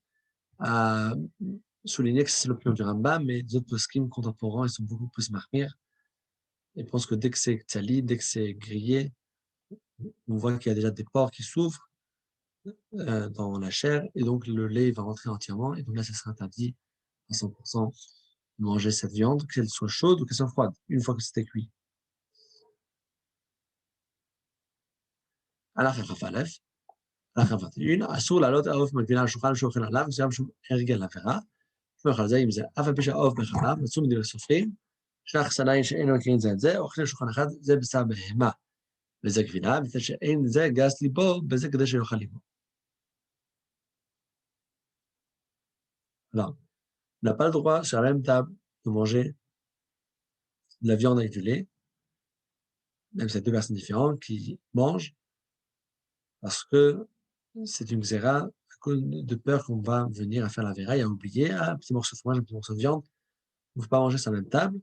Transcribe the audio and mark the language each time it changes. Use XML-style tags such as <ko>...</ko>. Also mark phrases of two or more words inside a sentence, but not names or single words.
<fr>À souligner que c'est l'opinion du Rambam, mais d'autres poskim contemporains, ils sont beaucoup plus mahmir et pensent que dès que c'est tsali, dès que c'est grillé, on voit qu'il y a déjà des pores qui s'ouvrent dans la chair, et donc le lait va rentrer entièrement, et donc là, ça sera interdit à 100% de manger cette viande, qu'elle soit chaude ou qu'elle soit froide, une fois que c'était cuit. Alors,</fr> <he>הלכה 21, אסור להעלות העוף מקבילה על שולחן שאוכל עליו, מסוים שהוא הרגל לעבירה, שומר על זה עם זה, אף על פי שהעוף בחלב, מצאו מדברי סופרים, שני סלעים שאין מכירים זה את זה, אוכלים שולחן אחד, זה בשר בהמה, וזה גבינה, וזה שאין זה גס ליבו, בזה כדי שיאכל ליבו.</he> <fr>Alors, on n'a pas le droit sur la même table de manger de la viande avec du lait, même si c'est deux personnes différentes qui mangent, parce que c'est une xéra à cause de peur qu'on va venir à faire la véra et à oublier, ah, un petit morceau de fromage, un petit morceau de viande, on ne peut pas manger sur la même table.</fr>